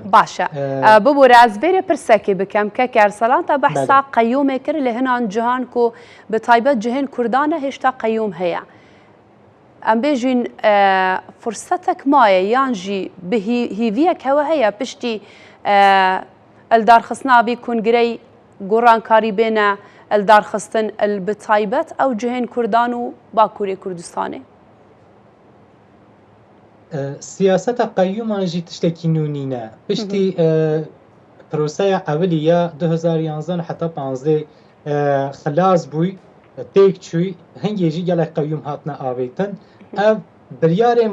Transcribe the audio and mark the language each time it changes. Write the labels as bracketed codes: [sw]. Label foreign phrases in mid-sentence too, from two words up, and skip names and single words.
[ku] baş e bibûre ez bêrê pirsekê bikem Kek Ersalan te behsa qeyyûmê kir li hinan cihan ku bi taybet cihên Kurdan e hêşta qeyyûm heye em bêjîn fursetek maye yan jî bi hîviyek hewe heye piştî eldarxistina vî kongrey [ckb] گۆڕانکاری بێنە ئەلدارخستن [ku] bi taybet ew cihên Kurdan û Bakurê Kurdistanê siyaseta qeyyûman jî tiştekî nû nîne piştî proseya ewilî ya 2011 heta 15 xilas bûy têk çûy hingê jî gelek qeyyûm hatine avêtin ev biryarên